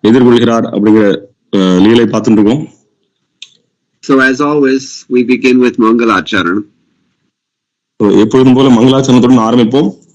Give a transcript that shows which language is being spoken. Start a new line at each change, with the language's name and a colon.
Tamil: எதிர்கொள்கிறார் அப்படிங்கிற லீலை பார்த்துட்டு இருக்கோம்.
English: So as always, we begin with Mangalacharan.
Tamil: எப்பொழுதும் போல மங்களாச்சரணத்துடன் ஆரம்பிப்போம்.